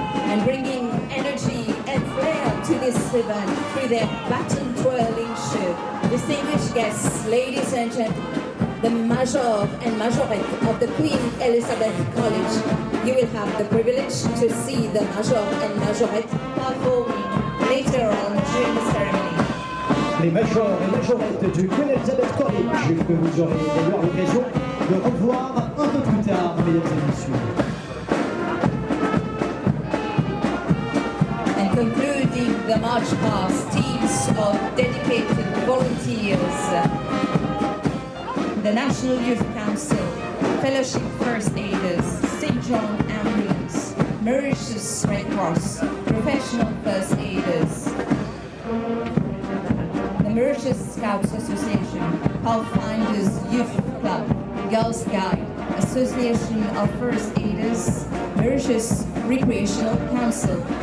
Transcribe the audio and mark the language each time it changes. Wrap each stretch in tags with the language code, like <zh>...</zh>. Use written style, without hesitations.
<en>And bringing energy and flair to this event through their baton twirling show. Distinguished guests, ladies and gentlemen, the Major and Majorette of the Queen Elizabeth College. You will have the privilege to see the Major and Majorette performing later on during the ceremony.</en> <fr>Les Majors et Majorettes du Queen Elizabeth College, que vous aurez d'ailleurs l'occasion de revoir un peu plus tard, mesdames et messieurs.</fr> <en>And concluding the march past, teams of dedicated volunteers, the National Youth Council, Fellowship First Aiders, St. John Ambulance, Mauritius Red Cross, Professional First Aiders, the Mauritius Scouts Association, Pathfinders Youth Club, Girls Guide, Association of First Aiders, Mauritius Recreational Council.</en>